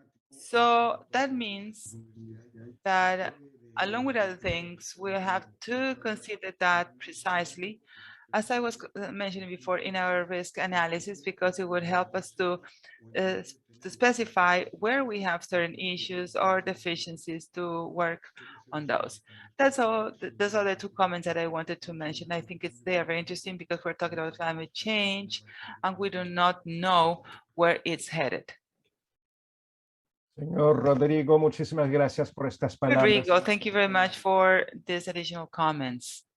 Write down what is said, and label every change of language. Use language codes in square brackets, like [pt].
[en] So that means that along with other things, we have to consider that precisely, as I was mentioning before, in our risk analysis, because it would help us to specify where we have certain issues or deficiencies to work on those. That's all. Those are the two comments that I wanted to mention. I think they are very interesting because we're talking about climate change and we do not know where it's headed. [es] Señor Rodrigo, muchísimas gracias por estas palabras. [en] Rodrigo, thank you very much for these additional comments.